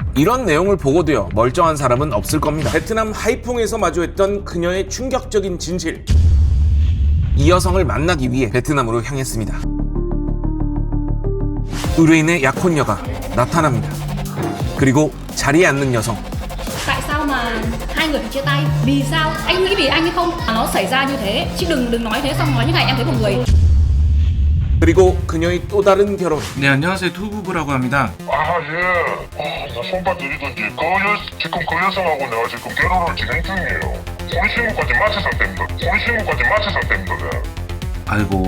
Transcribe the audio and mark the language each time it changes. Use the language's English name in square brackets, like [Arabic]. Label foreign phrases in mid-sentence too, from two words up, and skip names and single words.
[Korean] 이런 내용을 보고도요, 멀쩡한 사람은 없을 겁니다. 베트남 하이퐁에서 마주했던 그녀의 충격적인 진실. 이 여성을 만나기 위해 베트남으로 향했습니다. 의뢰인의 약혼녀가 나타납니다. 그리고 자리에 앉는 여성. [Vietnamese] Tại sao mà hai người phải chia tay? Vì sao? Anh nghĩ vì anh hay không mà nó xảy ra như thế? Chứ đừng nói thế xong nói như này em thấy một người. [Korean] 그리고 그녀의 또 다른 결혼. 네, 안녕하세요. 투부부라고 합니다. 나 손바 들이던지 지금 그 여성하고 내가 지금 결혼을 진행 중이에요. 혼인신고까지 마친 상태입니다. 혼인신고까지 마친 상태입니다. 네. 아이고.